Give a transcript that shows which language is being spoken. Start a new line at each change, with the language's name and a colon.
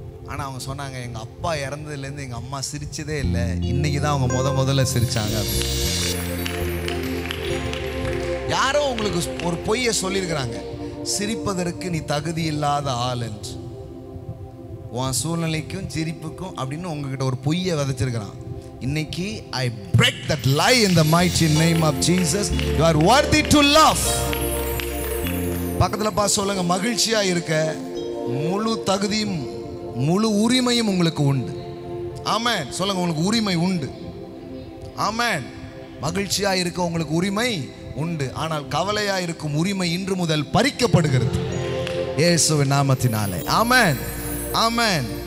Tamil: ஆனால் அவங்க சொன்னாங்க, எங்கள் அப்பா இறந்ததுலேருந்து எங்கள் அம்மா சிரிச்சதே இல்லை, இன்னைக்கு தான் அவங்க முதல்ல சிரிச்சாங்க. யாரோ உங்களுக்கு ஒரு பொய்யை சொல்லியிருக்கிறாங்க, சிரிப்பதற்கு நீ தகுதி இல்லாத ஆள் என்று. உன் சூழ்நிலைக்கும் சிரிப்புக்கும் அப்படின்னு உங்ககிட்ட ஒரு பொய்யை விதைச்சிருக்கிறான். இன்னைக்கு
English: I break that lie in the mighty name of Jesus. You are worthy to laugh.
Tamil: பக்கத்துல பார்த்து சொல்லுங்க, மகிழ்ச்சியா இருக்க முழு தகுதியும் முழு உரிமையும் உங்களுக்கு உண்டு. ஆமென். சொல்லுங்க, உங்களுக்கு உரிமை உண்டு. ஆமென். மகிழ்ச்சியா இருக்க உங்களுக்கு உரிமை உண்டு. ஆனால் கவலையா இருக்கும் உரிமை இன்று முதல் பறிக்கப்படுகிறது இயேசுவின் நாமத்தினாலே. ஆமென். ஆமென்.